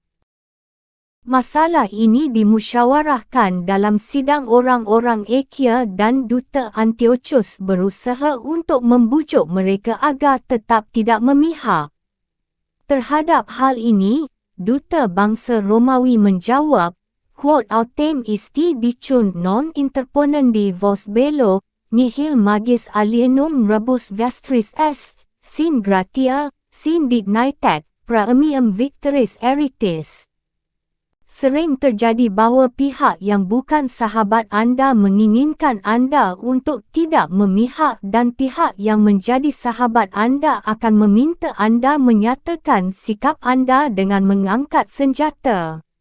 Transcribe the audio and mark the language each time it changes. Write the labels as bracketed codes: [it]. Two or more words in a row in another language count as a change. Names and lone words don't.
[id] Masalah ini dimusyawarahkan dalam sidang orang-orang Achaia, dan duta Antiochus berusaha untuk membujuk mereka agar tetap tidak memihak. Terhadap hal ini, duta bangsa Romawi menjawab, [la] "Quod autem isti dicun non interponendi vos bello, nihil magis alienum rebus vestris est, sin gratia, sin dignitate, praemium victoris eritis." [id] Sering terjadi bahawa pihak yang bukan sahabat anda menginginkan anda untuk tidak memihak, dan pihak yang menjadi sahabat anda akan meminta anda menyatakan sikap anda dengan mengangkat senjata.